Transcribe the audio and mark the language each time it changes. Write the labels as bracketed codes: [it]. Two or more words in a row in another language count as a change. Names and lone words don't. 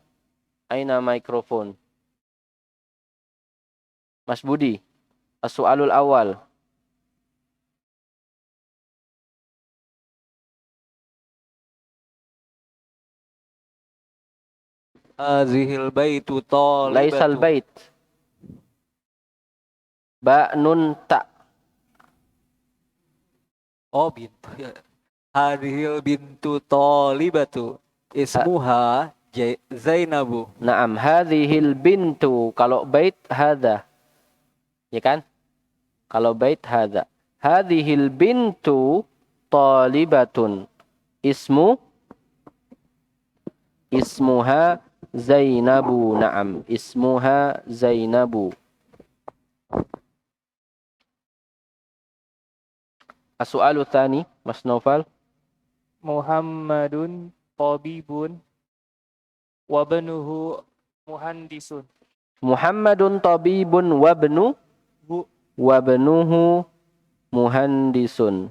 [ar] أين ميكروفون؟ Mas Budi. السؤال الأول. هذه البيت طالبة. ليس البيت. باء نون تاء. أوه، بنت. هذه البنت طالبة. اسمها زينب. Naam, هذه البنت. Kalau بيت هذا. [id] Ya kan? Kalau [ar] بيت هذا. هذه البنت طالبةٌ. اسمها زينب. نعم، اسمها زينب. السؤال الثاني، Mas Naufal. محمدٌ طبيبٌ وابنه مهندسٌ. محمدٌ طبيبٌ وابنه مهندسٌ.